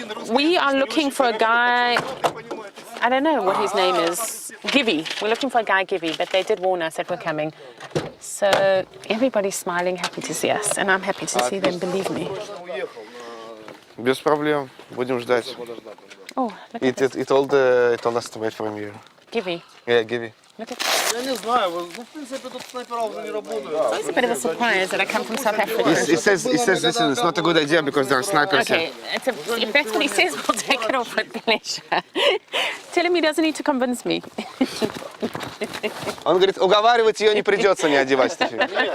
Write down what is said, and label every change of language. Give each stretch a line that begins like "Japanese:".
English: We are looking for a guy, I don't know what his name is, Givy. We're looking for a guy, Givy, but they did warn us that we're coming. So everybody's smiling, happy to see us, and I'm happy to see them, believe me.
Russian: Без проблем. Будем ждать.
English: Oh, look at this. It told us to wait for him here. Givy. Yeah, Givy. Look at
Russian: Я не знаю, в принципе, тут снайпера уже не работают.
English: So it's a bit of a surprise that I come from South Africa. He says, listen, it's not a good idea because there are snipers Okay, here. if that's what he says, we'll take it off with pleasure. Tell him he doesn't need to convince me.
Russian: Он говорит, уговаривать ее не придется, не одевать теперь.